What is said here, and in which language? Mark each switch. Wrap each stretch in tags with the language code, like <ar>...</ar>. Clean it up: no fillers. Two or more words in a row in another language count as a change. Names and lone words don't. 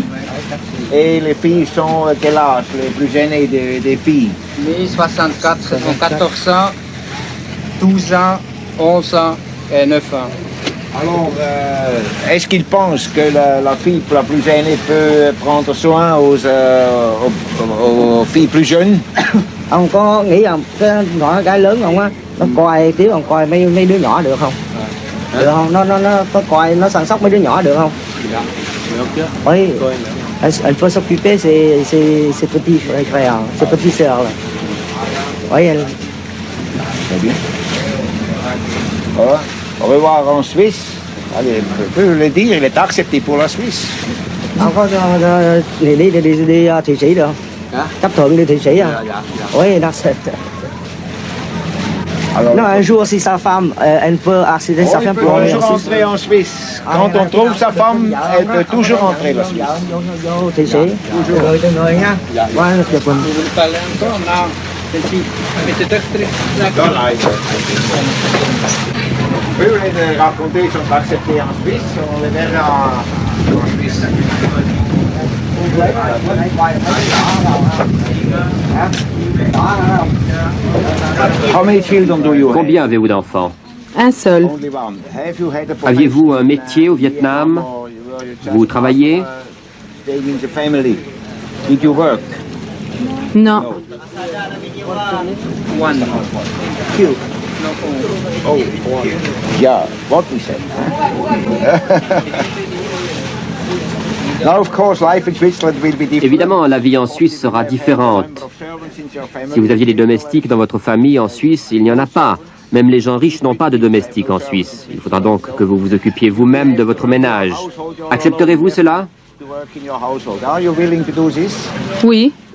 <fr>Et les filles sont quel âge, les plus aînées des filles? Les 64 sont 14 ans, 12 ans, 11 ans et 9 ans. Alors, est-ce qu'ils pensent que la fille la plus aînée peut prendre soin aux filles plus jeunes?</fr> <vi>Ông có nghĩ rằng cái lớn không á, nó coi Tiếu còn coi mấy đứa nhỏ được không? Được không? Nó có coi, nó săn sóc mấy đứa nhỏ được không? Được chứ.</vi> <fr>Oui. Elle peut s'occuper ses petits frères, ses petites sœurs là. Oui, elle. Très bien. Au revoir en Suisse. Allez, je peux le dire, il est accepté pour la Suisse.</fr> <vi>Ông có đi Thụy Sĩ được không? Hả? Chấp thuận đi Thụy Sĩ à? Dạ.</vi> <fr>Oui,</fr> <en>that's it.</en> <fr>Alors, Non, un jour, si sa femme, elle peut accéder sa femme peut pour aller toujours en Suisse. entrer en Suisse. Quand on trouve sa femme, elle peut toujours entrer en Suisse.</fr> <vi>Vô Thụy Sĩ. Rồi từng người nha. Qua chụp hình.</vi> <fr>Vous voulez parler encore? Non. Celle-ci. Mais c'est extrait. Oui, vous voulez raconter qu'ils sont acceptés en Suisse, on les verra en Suisse.</fr> <en>How many children do you have?</en> <fr>Combien avez-vous d'enfants? Un seul.</fr> <en>Only one. Have you had a</en> <fr>Aviez-vous un métier au Vietnam? Vous travaillez?</fr> <en>Staying in the family. Did you work?</en> <fr>Non.</fr> <en>One. Two. Oh, yeah, what we said. Now, of course, life in Switzerland will be different.</en> <fr>Évidemment, la vie en Suisse sera différente. Si vous aviez des domestiques dans votre famille en Suisse, il n'y en a pas. Même les gens riches n'ont pas de domestiques en Suisse. Il faudra donc que vous vous occupiez vous-même de votre ménage. Accepterez-vous cela?</fr> <en>Are you willing to do this?</en> <fr>Oui.</fr>